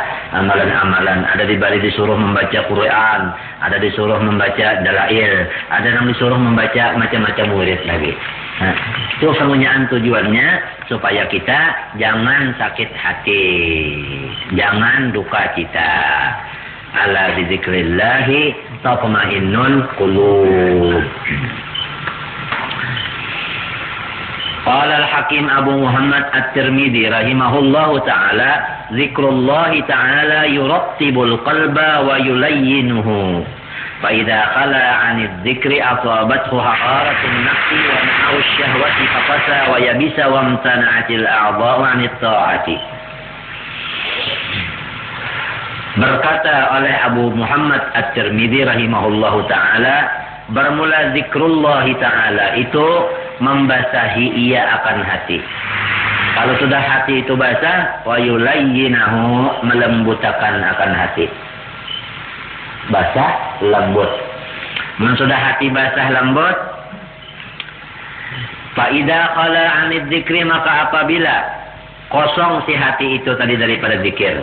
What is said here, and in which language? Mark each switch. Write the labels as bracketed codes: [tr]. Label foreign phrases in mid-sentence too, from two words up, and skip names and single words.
[bjn] Amalan-amalan, ada disuruh membaca Quran, ada disuruh membaca dalail, ada yang disuruh membaca macam-macam murid lagi. Nah, itu kemunyaan tujuannya supaya kita jangan sakit hati, jangan duka cita. [ar] ألا بذكر الله تطمئن القلوب. قال الحكيم أبو محمد الترمذي رحمه الله تعالى، ذكر الله تعالى يرطب القلب ويلينه. فإذا خلا عن الذكر أصابته حقارة النفس ونحو الشهوة فقسى ويبس وامتنعت الأعضاء عن الطاعة. [bjn] Berkata oleh Abu Muhammad At-Tirmidzi [ar] رحمه الله تعالى, [bjn] bermula [ar] ذكر الله تعالى [bjn] itu membasahi ia akan hati. Kalau sudah hati itu basah, [ar] ويلينه, [bjn] melembutakan akan hati. Basah, lembut. Sudah hati basah, lembut. [ar] فإذا خلا عن الذكر, [bjn] maka apabila kosong si hati itu tadi daripada zikir.